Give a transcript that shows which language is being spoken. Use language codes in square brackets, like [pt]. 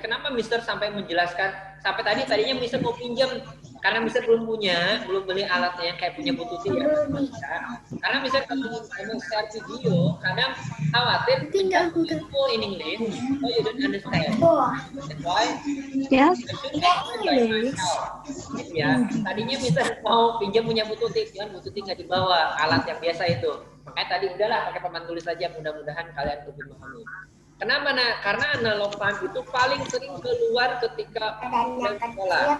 [id] Kenapa Mister sampai menjelaskan sampai tadinya Mister mau pinjam karena Mister belum beli alatnya yang kayak punya Bluetooth ya. Karena Mister kalau mau share video, kadang khawatir Tinggal [en] full in English, so you don't understand. That's why Yes. [id] Gitu ya. Tadinya Mister mau pinjam punya Bluetooth, kan Bluetooth nggak dibawa, alat yang biasa itu. Makanya tadi udahlah pakai papan tulis saja, mudah-mudahan kalian lebih memahami. Kenapa Karena analog time itu paling sering keluar ketika sekolah.